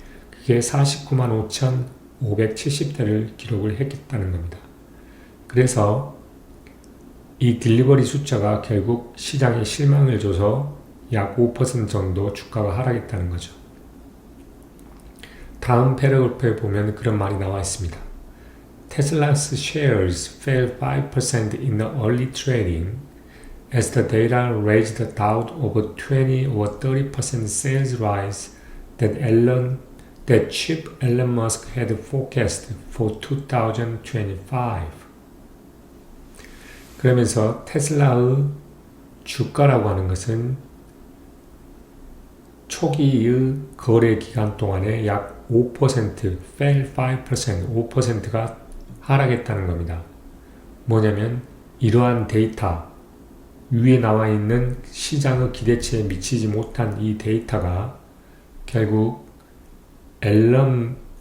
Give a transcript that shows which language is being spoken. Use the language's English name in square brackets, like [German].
[Korean] 그게 49만 5,570대를 기록을 했다는 겁니다. 그래서 이 딜리버리 숫자가 결국 시장에 실망을 줘서 약 5% 정도 주가가 하락했다는 거죠. 다음 패러그래프에 보면 그런 말이 나와 있습니다. [English] Tesla's shares fell 5% in the early trading as the data raised doubt over 20 or 30% sales rise that Chief Elon Musk had forecast for 2025. [Korean] 그러면서 테슬라의 주가라고 하는 것은 초기의 거래 기간 동안에 약 5%, [English] fell 5%, [Korean] 5%가 하락했다는 겁니다. 뭐냐면 이러한 데이터, 위에 나와 있는 시장의 기대치에 미치지 못한 이 데이터가 결국 앨런